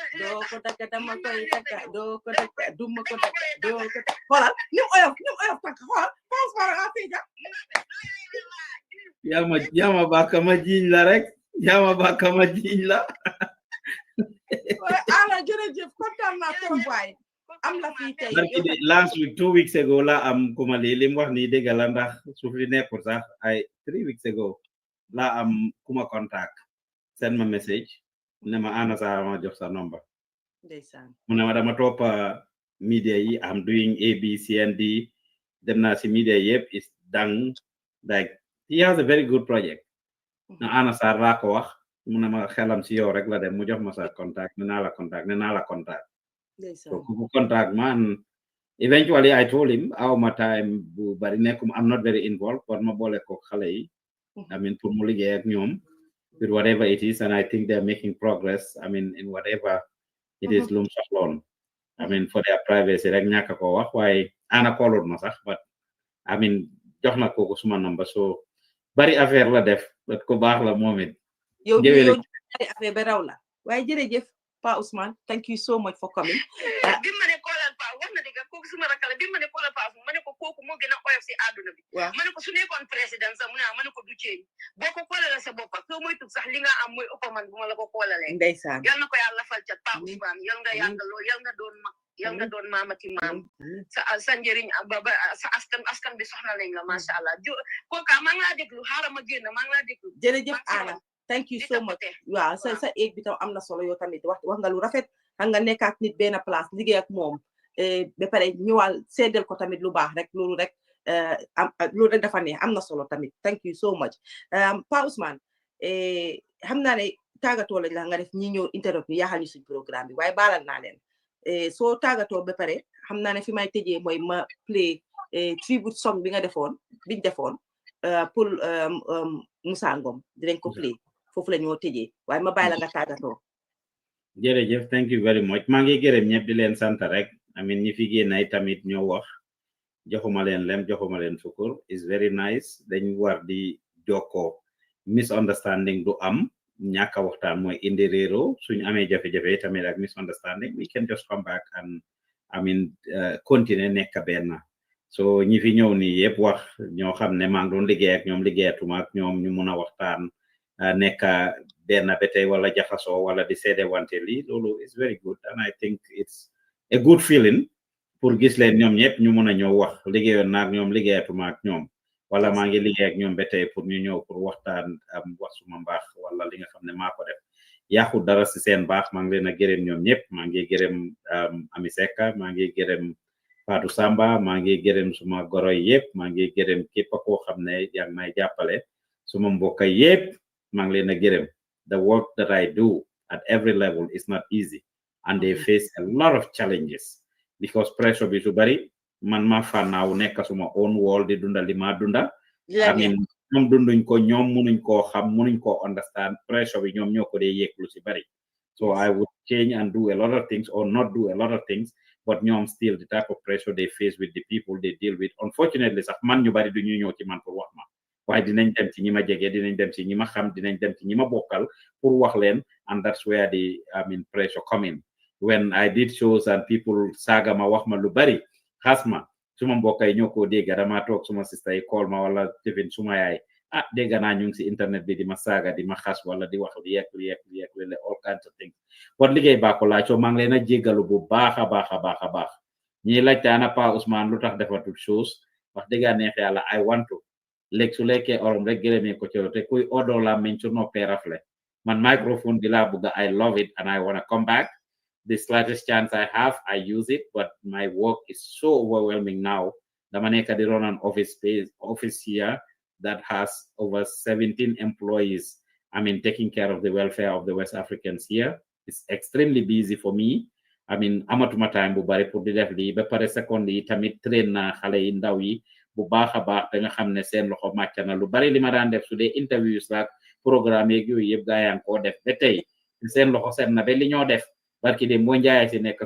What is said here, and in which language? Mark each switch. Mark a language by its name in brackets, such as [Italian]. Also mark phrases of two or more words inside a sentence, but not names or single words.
[Wolof] doo ko daga dama koy daga doo ko daga duma ko daga doo ko daga xoolal ni mu oyof tànk xoolal passeport nga fii yama baka ma jiiñ la rek yama baka ma jiiñ la ala jërëjëf kontaan naa trop waay am la fii tey [English] last week 2 weeks ago [Wolof] la am kuma lim wax ni dégg la ndax su fi nekkul sax ay [English] 3 weeks ago [Wolof] la am kuma [English] contact send [Wolof] ma message ne ma Anna Sarr ma jox sa number ndeysaan mu ne ma dama topp media yi am doing ABCND dem naa si media yëpp is dang [English] like he has a very good project [Wolof] na Anna Sarr laa ko wax mu ne ma xelam si yow rek la dem mu jox ma sa contact ne naa la contact so ku contact man [English] eventually I told him [Wolof] aw ma time bu bari nekkum [English] I'm not very involved but [Wolof] ma boole ko xale yi [English] I mean [Wolof] pour mu liggéey ak ñoom [English] with whatever it is and I think they're making progress I mean in whatever it is [Wolof] lum soxloon [English] I mean for their privacy [Wolof] rek ñàkk ko wax waaye Anna koolul ma sax [English] but I mean [Wolof] jox na ko suma number so bari affaire la def ko baax la moom it yow bari affaire ba raw la waaye jërëjëf Pa Ousmane [English] thank you so much for coming [Wolof] bi ma ne koolal Pa wax na dëgg kooku suma rakala bi ma ne koolal Pa ma ne ko kooku moo gën a oyof si àdduna bi ma ne ko su nekkoon président sax mu ne ma ne ko du ceeñ boo ko koolale sa bopp soo moy tug sax li nga am mooy ëpp man bu ma la ko koolalee ndeysaan yal na ko yàlla fal cat Pa Ousmane yal nga yàgg lool yal nga doon mag yal nga doon maamati maam sa njëriñ ba sa askan bi soxla nañ la [Arabic] macha allah [Wolof] kooka maa ngi laa déglu xaaral ma génn maa ngi laa déglu jërëjëf Anna [English] thank you so much [Wolof] waaw sa eeg bi tam am na solo yow tamit wax nga lu rafet xam nga nekk ak nit benn place liggéey ak moom ba pare ñëwal seedal ko tamit lu baax rek loolu rek dafa neex am na solo tamit [English] thank you so much [Wolof] Pa Ousmane xam naa ne tàggatoo lañ la nga def ñi ñëw interrupt ñu yaaxal ñu suñ programme bi waaye baalal naa leen soo tàggatoo ba pare xam naa ne fi may tëjee mooy ma play [English] tribute song [Wolof] bi nga biñ defoon pour Moussa Ngom dinañ ko play foofu la ñoo tëjee waaye ma bàyyi la nga tàggatoo. jërëjëf [English] thank you very much [Wolof] maa ngi gërëm ñëpp di leen sant rek amin ñi fi génn ay tamit ñoo wax joxuma leen lem joxuma leen sukur [English] is very nice [Wolof] dañ war di jokkoo misunderstanding du am ñàkk a waxtaan mooy indi réero suñu amee jafe-jafe tamit ak misunderstanding [English] we can just come back and [Wolof] continue nekk benn so ñi fi ñëw nii yëpp wax ñoo xam ne maa ngi doon liggéey ak ñoom liggéeyatuma ak ñoom ñu mun a waxtaan nekk benn ba tey wala jaxasoo wala di seede wante lii loolu [English] is very good and I think it's a good feeling [Wolof] pour gis leen ñoom ñëpp ñu mun a ñëw wax liggéeyoon naak ñoom liggéeyatuma ak ñoom wala maa ngi liggéey ak ñoom ba tey pour ñu ñëw pour waxtaan wax suma mbaax wala li nga xam ne maa ko def yàqu dara si seen baax maa ngi leen a gërëm ñoom ñëpp maa ngi gërëm Ami Seka maa ngi gërëm Fatou Samba maa ngi gërëm suma goro yëpp maa ngi gërëm képp koo xam ne yaa ngi may jàppale suma mbokk yëpp maa ngi leen a gërëm [English] the work that I do at every level is not easy and they face a lot of challenges because [Wolof] pressure bi su bari man ma fannaaw nekk suma [English] own world [Wolof] di dunda li ma dunda [English] I mean [Wolof] ñoom dunduñ ko ñoom munuñ koo xam munuñ koo understand pressure bi ñoom ñoo ko dee yëg lu si bari [English] so I would change and do a lot of things or not do a lot of things but ñoom still the type of pressure they face with the people they deal with unfortunately [Wolof] sax man ñu bari du ñu ñëw ci man pour wax ma waaye dinañ dem ci ñi ma jege dinañ dem ci ñi ma xam dinañ dem ci ñi ma bokkal pour wax leen [English] and that's where the pressure come in when I did shows and people [Wolof] saaga ma wax ma lu bari xas ma suma mbokk yi ñoo ko dégg dama toog suma sista yi call ma wala tifin suma yaay dégg naa ñu ngi si internet bi di ma saaga di ma xas wala di wax li yekk [English] all kinds of things but [Wolof] liggéey baa ko laaj soo maa ngi leen a jéggalu bu baax a baax ñi laajte ana Pa Ousman lu tax defatul shows wax dëgg neex yàlla [English] I want to [Wolof] léegi su lekkee orom rek gërëmee ko ci te kuy odo la meñ su noppee rafle man microphone bi laa bëgg [English] I love it and I want to come back the slightest chance I have, I use it, but my work is so overwhelming now. [Wolof] Dama nekk di run an office here that has over 17 employees. I mean, taking care of the welfare of the West Africans here. It's extremely busy for me. I mean, amatuma time bu bari pour di def lii ba pare second yi tamit train na xale yi ndaw yi bu baax a baax da nga xam ne seen loxo màcc na lu bari li ma daan def su dee interviews la programme yeeg yooyu yëpp gaa yaa ngi koo def ba tey seen loxo seet na ba li ñoo def barki de moo njaay si nekk